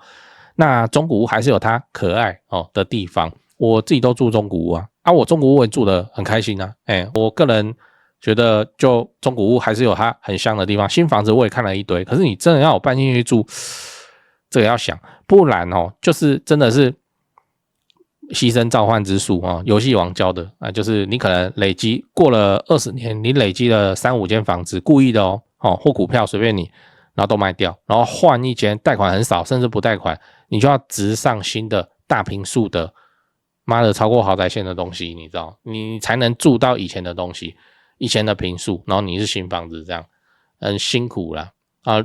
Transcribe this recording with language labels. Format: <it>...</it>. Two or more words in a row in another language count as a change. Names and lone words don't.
<zh>那中古屋還是有它可愛哦的地方。我自己都住中古屋啊，我中古屋也住得很開心啊。我個人覺得就中古屋還是有它很香的地方。新房子我也看了一堆，可是你真的要我搬進去住，這個要想，不然哦，就是真的是。犧牲召喚之術啊，遊戲王教的啊，就是你可能累積過了20年，你累積了3、5間房子，故意的哦，或股票隨便你，然後都賣掉，然後換一間，貸款很少，甚至不貸款，你就要直上新的大坪數的，媽的超過豪宅線的東西，你知道，你才能住到以前的東西，以前的坪數，然後你是新房子這樣，很辛苦啦啊！</zh>